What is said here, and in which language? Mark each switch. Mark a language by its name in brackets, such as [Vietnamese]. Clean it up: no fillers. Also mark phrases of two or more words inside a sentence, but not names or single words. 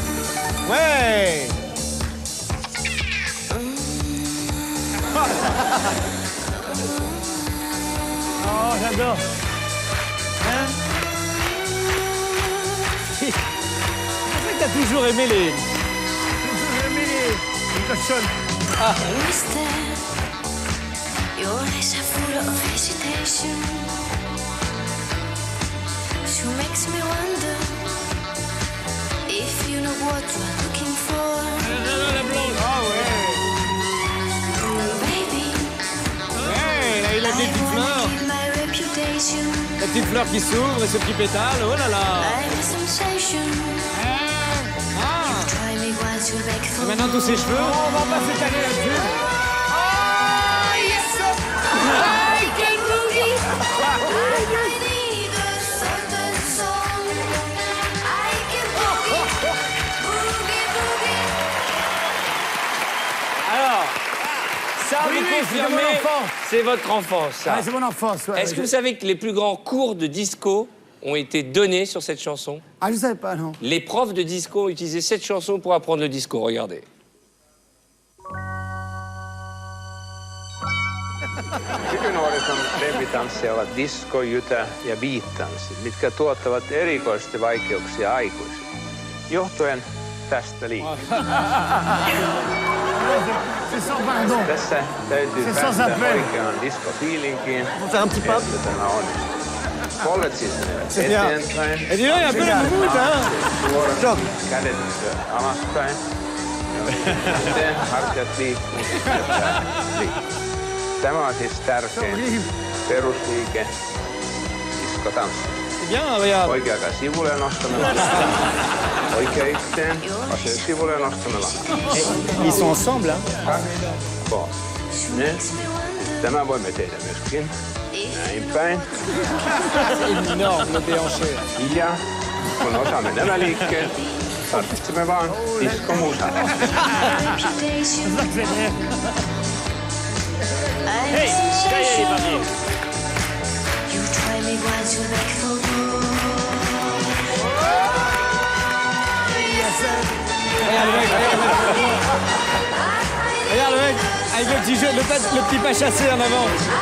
[French] Ouais. Oh, j'adore. Hein? T'as toujours aimé les... les cochonnes. Ah. [English] Your eyes are full of hesitation. She makes me wonder if you know what you're looking for. [French] Ah ouais. [English] Baby, [French] Ouais, là, il a des petites fleurs. [English] my reputation. [French] La petite fleur qui s'ouvre et ce petit pétale, oh là là. [English] I have a sensation. Try me once, you'll beg for [French] Et maintenant tous ses cheveux, on va pas s'étaler là-dessus. [English] Oh, yes, sir. I can boogie. I need a certain song. I can boogie. Boogie, boogie. [French] Alors, ça, Oui, vous oui, c'est confirmez, mon enfant. c'est votre enfance, ça. Ouais, c'est mon enfance, ouais. Est-ce que vous savez que les plus grands cours de disco ont été donnés sur cette chanson? Ah, je savais pas, non. Les profs de disco ont utilisé cette chanson pour apprendre le disco. Regardez. [Finnish] Nykynuorison lempitansseja ovat disco, jytä ja beattanssi, mitkä tuottavat erikoisesti vaikeuksia aikuisille. Johtuen tästä liikkeen. Tässä täytyy päästä oikeaan diskofiilinkiin, että tämä onnistuu. Polvet siis menevät eteenpäin. [French] Et dis donc, il y a un peu la moumoute, hein. [Finnish] Suorat kädet alaspäin. Sitten hartiat liikkuu ja pää liikkuu. Tämä on siis tärkein perusliike diskotanssissa. Oikea käsi sivulle nostamalla. Oikea yhteen, vasen sivulle nostamalla. [French] Ils sont ensemble, hein. Bon. [Finnish] Nyt. Tämä voimme tehdä myöskin. Näin päin. [French] Énorme déhanché. [Finnish] Ja kun osaamme nämä liikkeet, tarvitsemme vaan diskomusaa. [French] Hey, ça y est, il est parti. [English] You try me once, you'll beg for more. [French] Regarde le mec, regarde le mec, avec le petit jeu, le petit pas chassé en avant.